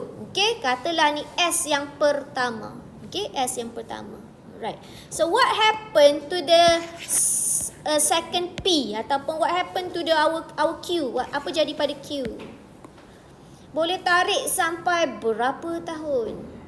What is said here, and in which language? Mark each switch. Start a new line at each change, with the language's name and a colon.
Malay: Okey, katalah ni S yang pertama. Okey, S yang pertama.
English: Right. So what happened to the second P
Malay: ataupun
English: what happened to the our Q?
Malay: Apa jadi pada Q? Boleh tarik sampai berapa tahun?